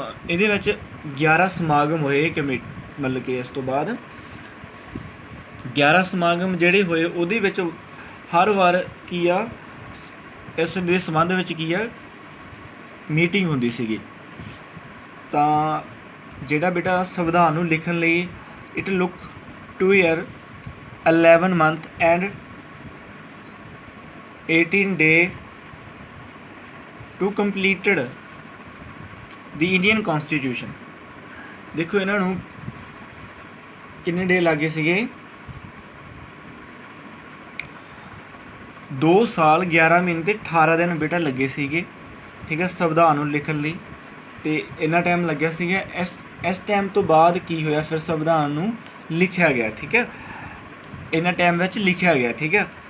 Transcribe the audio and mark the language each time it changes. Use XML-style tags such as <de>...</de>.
<pa>ਇਹਦੇ ਵਿੱਚ 11 ਸਮਾਗਮ ਹੋਏ ਮਤਲਬ ਕਿ ਇਸ ਤੋਂ ਬਾਅਦ 11 ਸਮਾਗਮ ਜਿਹੜੇ ਹੋਏ ਉਹਦੇ ਵਿੱਚ ਹਰ ਵਾਰ ਕੀ ਆ, ਇਸ ਦੇ ਸੰਬੰਧ ਵਿੱਚ ਕੀ ਆ, ਮੀਟਿੰਗ ਹੁੰਦੀ ਸੀਗੀ। ਤਾਂ ਜਿਹੜਾ ਬੇਟਾ ਸੰਵਿਧਾਨ ਨੂੰ ਲਿਖਣ ਲਈ</pa> <en>It look 2 year 11 month and 18 day to completed the Indian Constitution।</en> <pa>ਦੇਖੋ ਇਹਨਾਂ ਨੂੰ ਕਿੰਨੇ ਡੇ ਲੱਗੇ ਸੀਗੇ 2 ਸਾਲ 11 ਮਹੀਨੇ ਤੇ 18 ਦਿਨ ਬੇਟਾ ਲੱਗੇ ਸੀਗੇ, ਠੀਕ ਹੈ, ਸੰਵਿਧਾਨ ਨੂੰ ਲਿਖਣ ਲਈ। ਤੇ ਇੰਨਾ ਟਾਈਮ ਲੱਗਿਆ ਸੀਗਾ। ਇਸ ਟਾਈਮ ਤੋਂ ਬਾਅਦ ਕੀ ਹੋਇਆ, ਫਿਰ ਸੰਵਿਧਾਨ ਨੂੰ ਲਿਖਿਆ ਗਿਆ, ਠੀਕ ਹੈ, ਇੰਨਾ ਟਾਈਮ ਵਿੱਚ ਲਿਖਿਆ ਗਿਆ, ਠੀਕ ਹੈ।</pa>